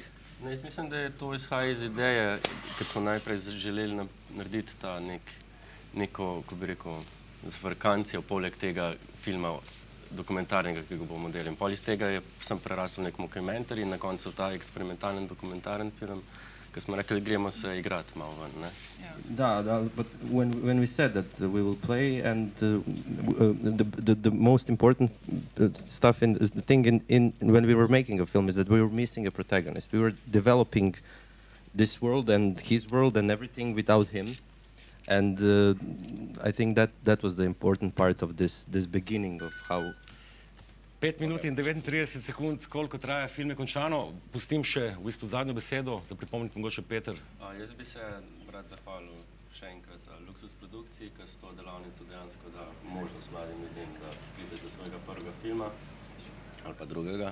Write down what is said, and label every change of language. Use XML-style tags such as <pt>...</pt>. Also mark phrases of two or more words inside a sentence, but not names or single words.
<sl>No, jaz mislim, da je to izhaja iz ideje, ker smo najprej želeli narediti ta neko, ko bi rekel, zafrkancijo poleg tega filma dokumentarnega, ki ga bomo delali. In pol iz tega sem prerasel nek mockumentary in na koncu ta eksperimentalen dokumentaren film, ki smo rekli, gremo se igrati malo ven, ne?</sl> <en>But when we said that we will play, and the most important stuff in the thing in when we were making a film is that we were missing a protagonist. We were developing this world and his world and everything without him, and I think that was the important part of this beginning of how.</en> <sl>5 minut in 39 sekund, koliko traja film, je končano. Pustim še v bistvu zadnjo besedo, za pripomniti mogoče Peter. Jaz bi se rad zahvalil še enkrat Luxus produkciji, ki s to delavnico dejansko da možnost mladim ljudem, da pride do svojega prvega filma ali pa drugega.</sl>